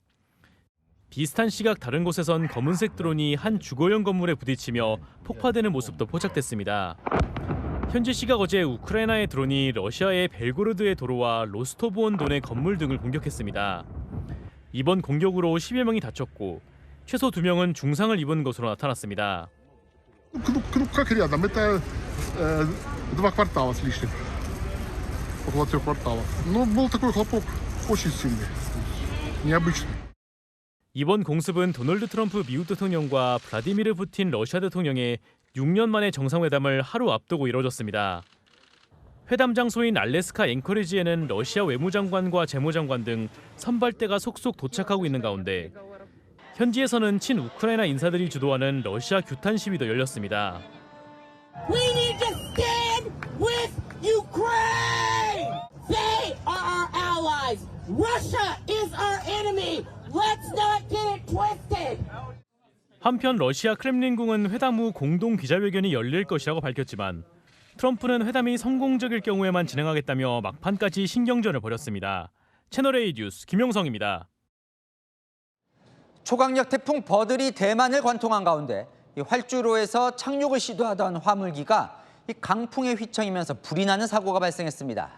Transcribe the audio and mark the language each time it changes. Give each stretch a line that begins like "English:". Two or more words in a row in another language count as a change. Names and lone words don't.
Korean: 비슷한 시각 다른 곳에선 검은색 드론이 한 주거용 건물에 부딪히며 폭파되는 모습도 포착됐습니다. 현지 시각 어제 우크라이나의 드론이 러시아의 벨고로드의 도로와 로스토브온돈의 건물 등을 공격했습니다. 이번 공격으로 10여 명이 다쳤고 최소 2명은 중상을 입은 것으로 나타났습니다.
Russian: Как рядом, это 2 квартала с лишним, около 3 кварталов. Но был такой хлопок очень сильный, необычный.
Korean: 이번 공습은 도널드 트럼프 미국 대통령과 블라디미르 푸틴 러시아 대통령의 6년 만의 정상회담을 하루 앞두고 이뤄졌습니다. 회담 장소인 알래스카 앵커리지에는 러시아 외무장관과 재무장관 등 선발대가 속속 도착하고 있는 가운데 현지에서는 친우크라이나 인사들이 주도하는 러시아 규탄 시위도 열렸습니다.
English: We need to stand with Ukraine. They are our allies. Russia is our enemy. Let's not get it twisted.
Korean: 한편 러시아 크렘린궁은 회담 후 공동 기자회견이 열릴 것이라고 밝혔지만 트럼프는 회담이 성공적일 경우에만 진행하겠다며 막판까지 신경전을 벌였습니다. 채널A 뉴스 김용성입니다. 초강력 태풍 버들이 대만을 관통한 가운데 활주로에서 착륙을 시도하던 화물기가 강풍에 휘청이면서 불이 나는 사고가 발생했습니다.